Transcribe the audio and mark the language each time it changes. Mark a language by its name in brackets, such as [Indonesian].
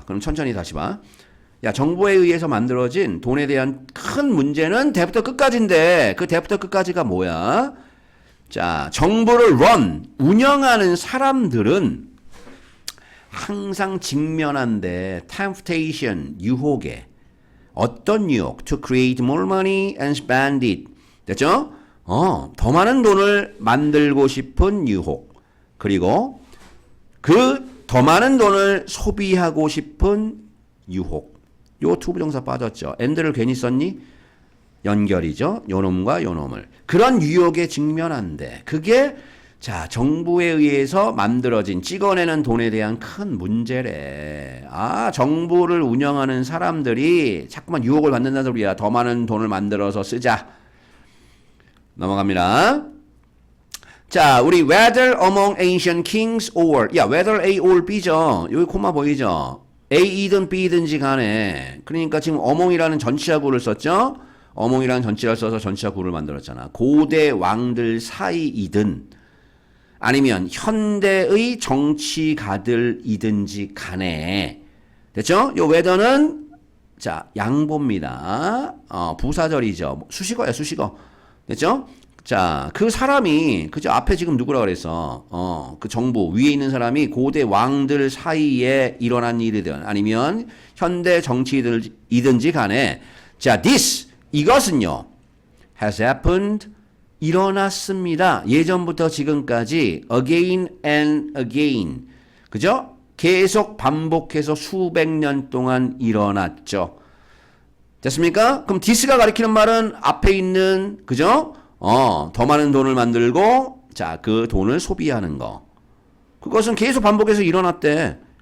[Korean] 그럼 천천히 다시 봐. 야, 정부에 의해서 만들어진 돈에 대한 큰 문제는 대부터 끝까지인데 그 대부터 끝까지가 뭐야? 자, 정부를 운영하는 사람들은 항상 직면한데 temptation, 유혹에 어떤 유혹? [English] To create more money and spend it. [Korean] 됐죠? 더 많은 돈을 만들고 싶은 유혹. 그리고 그 더 많은 돈을 소비하고 싶은 유혹. 요 투부정사 빠졌죠. and를 괜히 썼니? 연결이죠. 요놈과 요놈을. 그런 유혹에 직면한데 그게 자 정부에 의해서 만들어진 찍어내는 돈에 대한 큰 문제래. 아 정부를 운영하는 사람들이 자꾸만 유혹을 받는다는 소리야. 더 많은 돈을 만들어서 쓰자. 넘어갑니다. 자, 우리 [English] whether among ancient kings or 야 whether A or B죠. [Korean] 여기 코마 보이죠? A이든 B든지 간에 그러니까 지금 among이라는 전치사구를 썼죠. among이라는 전치사를 써서 전치사구를 만들었잖아. 고대 왕들 사이이든 아니면 현대의 정치가들이든지 간에 됐죠? 요 whether는 자 양보입니다. 부사절이죠. 수식어야 수식어. 됐죠? 자, 그 사람이 그죠? 앞에 지금 누구라 그랬어? 그 정부 위에 있는 사람이 고대 왕들 사이에 일어난 일이든 아니면 현대 정치이든지 간에 자, this 이것은요. [English] has happened [Korean] 일어났습니다. 예전부터 지금까지 [English] again and again. [Korean] 그죠? 계속 반복해서 수백 년 동안 일어났죠. 됐습니까? 그럼 this가 가리키는 말은 앞에 있는 그죠? 더 많은 돈을 만들고 자, 그 돈을 소비하는 거. 그것은 계속 반복해서 일어났대.